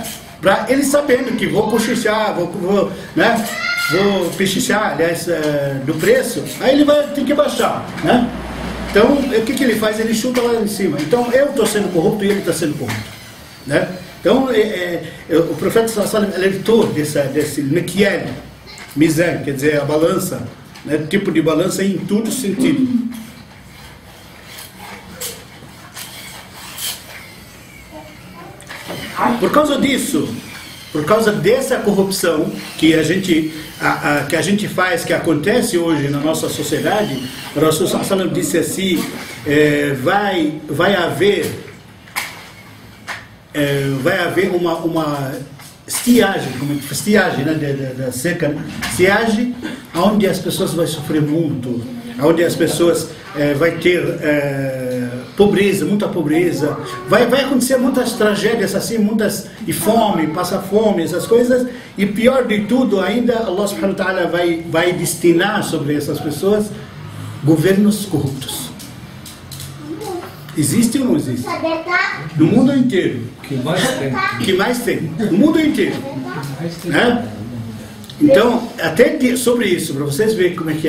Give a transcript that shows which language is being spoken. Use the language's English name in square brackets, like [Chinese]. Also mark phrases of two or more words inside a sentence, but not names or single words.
[Portuguese] Para ele sabendo que vou cochichar, vou aliás, do preço, aí ele vai ter que baixar, né? Então, o que ele faz? Ele chuta lá em cima. Então, eu estou sendo corrupto e ele está sendo corrupto, né? Então, o profeta [Arabic] صلى الله عليه وسلم [Portuguese] alertou desse [Arabic] مكيال، ميزان, [Portuguese] quer dizer, a balança, né? Tipo de balança em todo sentido. Por causa disso, por causa dessa corrupção que a gente faz, que acontece hoje na nossa sociedade, o Rasul [Arabic] صلى الله عليه وسلم [Portuguese] disse assim, vai haver vai haver uma estiagem, né, da seca, né? Estiagem, onde as pessoas vão sofrer muito, onde as pessoas vai ter pobreza, muita pobreza, vai acontecer muitas tragédias assim, e fome, passar fome, essas coisas, e pior de tudo ainda, [Arabic] الله سبحانه وتعالى [Portuguese] vai destinar sobre essas pessoas governos corruptos. Existe ou não existe? No mundo inteiro. Que mais tem? No mundo inteiro. Né? Então, até sobre isso, para vocês verem como é que é.